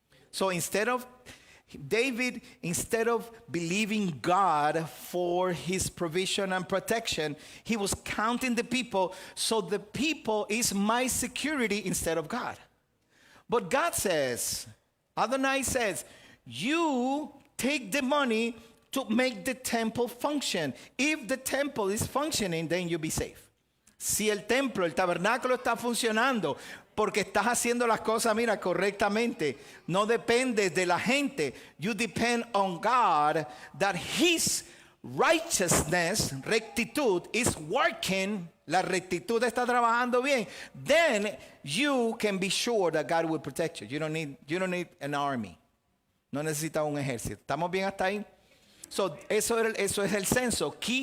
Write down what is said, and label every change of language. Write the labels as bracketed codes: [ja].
[en] So David, instead of believing God for his provision and protection, he was counting the people, so the people is my security instead of God. But God says, Adonai says, you take the money to make the temple function. If the temple is functioning, then you'll be safe. [es] Si el templo, el tabernáculo está funcionando, porque estás haciendo las cosas, mira, correctamente, no dependes de la gente. [en] You depend on God, that His righteousness, rectitud, is working. [es] La rectitud está trabajando bien. [en] Then you can be sure that God will protect you. You don't need an army. [es] No necesitas un ejército. ¿Estamos bien hasta ahí? So, eso es el censo.